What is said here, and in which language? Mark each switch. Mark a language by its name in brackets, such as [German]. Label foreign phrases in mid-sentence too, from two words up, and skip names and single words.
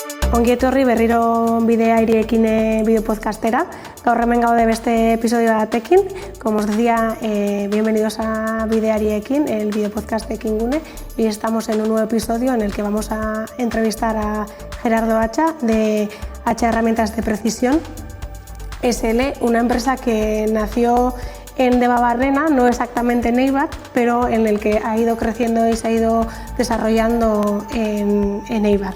[Basque] Ongi etorri berriro bide airiekin bideo podcastera. Gaur hemen gaude beste episodio batekin. [Spanish] Como os decía, bienvenidos a Bide Airiekin, el video podcast de Kingune. Y estamos en un nuevo episodio en el que vamos a entrevistar a Gerardo Hacha de Hacha Herramientas de Precisión SL, una empresa que nació en Debabarrena, no exactamente en Eibar, pero en el que ha ido creciendo y se ha ido desarrollando en Eibar.